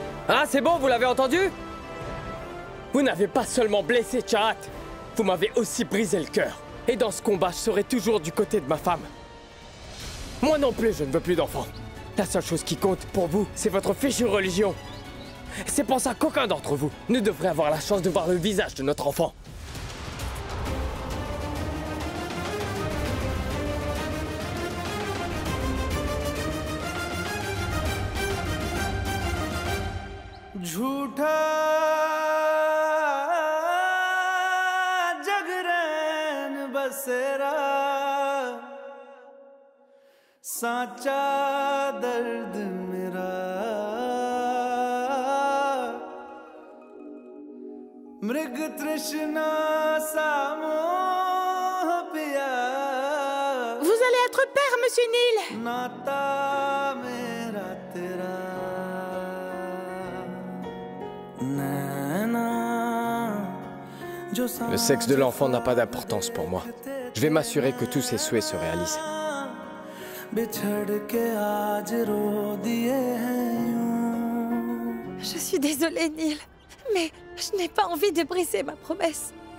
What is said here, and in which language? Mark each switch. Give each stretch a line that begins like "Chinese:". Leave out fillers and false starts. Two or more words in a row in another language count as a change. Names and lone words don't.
French: Ah, c'est bon, vous l'avez entendu? Vous n'avez pas seulement blessé Chahat, vous m'avez aussi brisé le cœur. Et dans ce combat, je serai toujours du côté de ma femme. Moi non plus, je ne veux plus d'enfants. La seule chose qui compte pour vous, c'est votre fichue religion. C'est pour ça qu'aucun d'entre vous ne devrait avoir la chance de voir le visage de notre enfant.
Hindi: झूठा जगरैन बसेरा साचा दर्द मेरा मृग तृष्णा सा मोह पिया
French: Vous allez être père, monsieur Neil.
Hindi: नाता मेरा तेरा
French: Le sexe de l'enfant n'a pas d'importance pour moi. Je vais m'assurer que tous ses souhaits se réalisent. Je suis désolée, Neil, mais je n'ai pas envie de briser ma promesse.